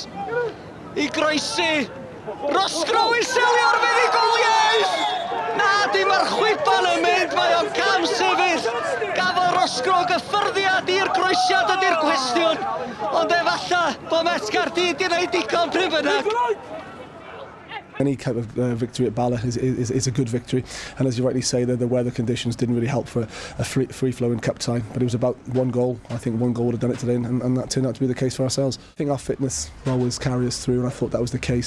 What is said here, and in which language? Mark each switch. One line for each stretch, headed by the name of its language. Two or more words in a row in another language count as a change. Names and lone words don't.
Welsh: I groesi. Rosgro i selio'r fuddugoliaeth! Na di, mae'r chwiban yn mynd, mae o'n cam sefyll. Gafodd Rosgro gyffyrddiad i'r groesiad ydy'r cwestiwn. Ond efalla bod Met Caerdydd di wneud digon pryd bynnag.
English: Any kind of victory at Bala is a good victory, and as you rightly say, the weather conditions didn't really help for a free-flowing cup tie, but it was about one goal. I think one goal would have done it today, and that turned out to be the case for ourselves. I think our fitness will always carry us through, and I thought that was the case.